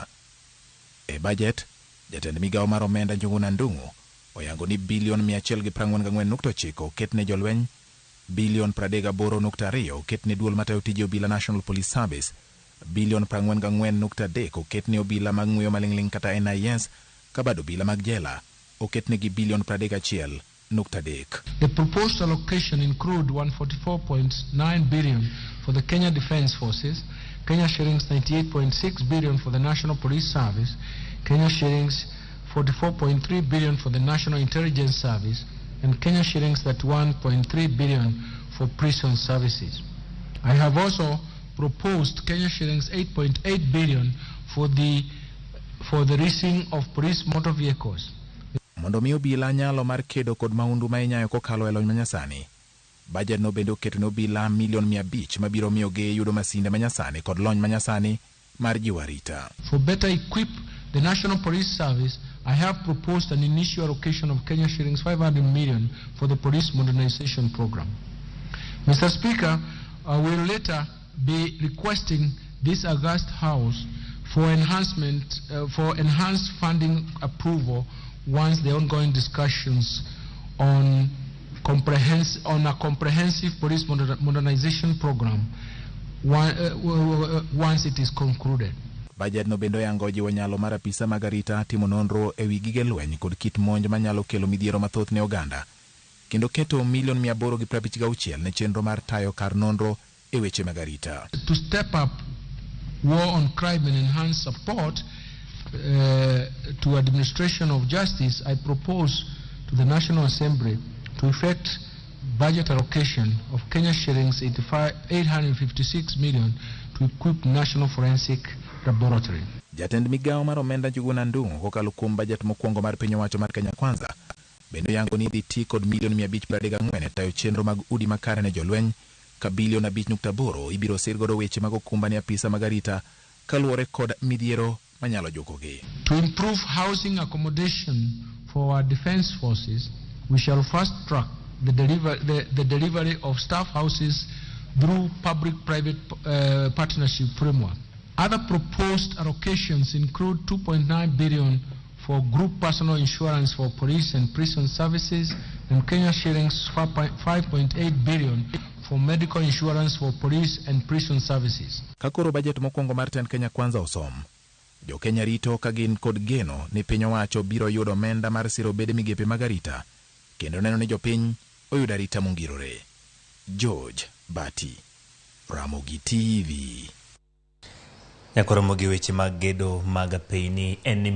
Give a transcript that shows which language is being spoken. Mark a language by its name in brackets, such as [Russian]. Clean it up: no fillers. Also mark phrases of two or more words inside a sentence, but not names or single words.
[Luo (Kenya and Tanzania)] E bajet, jatend migawo mar omenda jomaundu oyango ni bilion 144.9 oket ne jolweny, bilion 38.2 oket ne duol matayo tije obila National Police Service, bilion 44.3 oket ne obila mag ng'uyo maling'ling kata NIS, kabado obila mag jela oket negi bilion 31.3. [English] The proposed allocation include 144.9 billion for the Kenya Defence Forces, Kenya shillings 98.6 billion for the National Police Service, Kenya shillings 44.3 billion for the National Intelligence Service, and Kenya shillings 31.3 billion for prison services. I have also proposed Kenya shillings 8.8 billion for the leasing of police motor vehicles. [Luo (Kenya and Tanzania)] Mondo mi obila nyalo mar kedo kod maundu ma inyayo kokalo e lony manyasani. Bajet no bende oketo ne obila milion 500 mabiro miyogi yudo masinde manyasani kod lony manyasani mar jiwo arita. [English] For better equip the National Police Service, I have proposed an initial allocation of Kenya shillings 500 million for the police modernization program. Mr. Speaker, I will later be requesting this august House for enhanced funding approval once the ongoing discussions on a comprehensive police modernization program once it is concluded. [Luo (Kenya and Tanzania)] Bajet no bendo yango jiwo nyalo mar apisa mag arita timo nonro e wi gige lweny kod kit monj manyalo kelo midhiero mathoth ne oganda, kendo keto milion 856 ne chenro mar tayo kar nonro e weche mag arita. [English] To step up war on crime and enhance support to administration of justice, I propose to the National Assembly to effect budget allocation of Kenya shillings 856 million to equip National Forensic Laboratory. [Luo (Kenya and Tanzania)] Jatend migawo mar omenda jomaundu kokalo kuom bajet mokwongo mar piny owacho mar Kenya Kwanza bendo yango ni dhi ti kod milion 534 e tayo chenro mag udi makare ne jolweny, ka bilion 5.8 ibiro sir godo weche mag okumba ne apisa mag arita kaluwore kod midhiero manyalo jokogi. [English] To improve housing accommodation for our defense forces, we shall fast track the delivery of staff houses through public-private partnership framework. Other proposed allocations include 2.9 billion for group personal insurance for police and prison services, and Kenya shillings 5.8 billion for medical insurance for police and prison services. [Luo (Kenya and Tanzania)] Kakoro bajet mokwongo mar tend Kenya Kwanza osom, jo Kenya rito kagin kod geno ni piny owacho biro yudo omenda mar siro bede migepe mag arita kendo neno ni jopiny oyudo arita mongirore. George Bati, Ramogi TV. Nyakoro mogi weche mag gedo mag piny en